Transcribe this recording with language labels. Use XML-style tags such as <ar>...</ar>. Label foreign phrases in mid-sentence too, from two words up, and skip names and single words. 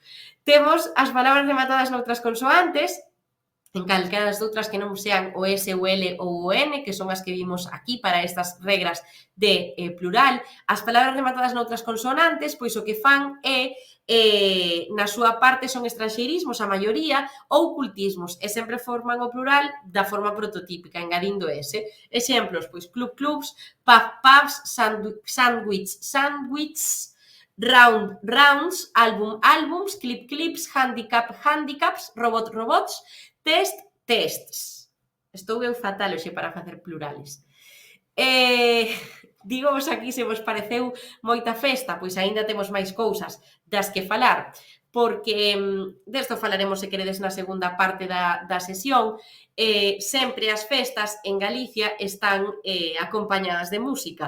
<gl>Temos as palabras rematadas noutras consoantes, en calquera das outras que non sean o S, o L ou o N, que son as que vimos aquí para estas regras de plural. As palabras rematadas noutras consonantes, pois o que fan é, na súa parte son estranxeirismos, a maioría, ou cultismos, e sempre forman o plural da forma prototípica, engadindo S. Exemplos, pois club, clubs,</gl> <en>pub, pubs, sandwich, sandwiches, round, rounds, álbum, álbums, clip, clips, handicap, handicaps, robot, robots, test, tests.</en> <gl>Estou eu fatal hoxe para facer plurales. Dígovos aquí se vos pareceu moita festa, pois aínda temos máis cousas das que falar, porque desto falaremos se queredes na segunda parte da sesión. Sempre as festas en Galicia están acompañadas de música.</gl>